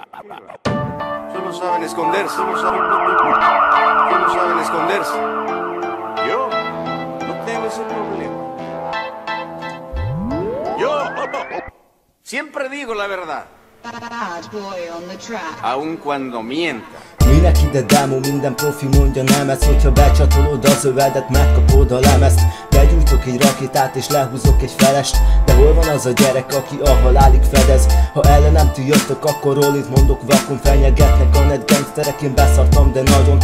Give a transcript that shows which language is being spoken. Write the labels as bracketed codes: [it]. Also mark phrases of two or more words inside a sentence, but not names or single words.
[es] Solo saben esconderse. Solo saben esconderse. Yo no tengo ese problema. Yo siempre digo la verdad. Aun cuando mienta. [hu] Minek ide demo, minden profi mondja nem ez. Hogyha becsatolod az övedet, megkapod a lemezt. Begyújtok egy rakétát és lehúzok egy felest. De hol van az a gyerek, aki a halálig fedez? Ha ellenem ti jöttök, akkor rollit mondok vakon. Fenyegetnek a net gangsterek, én beszartam, de nagyon.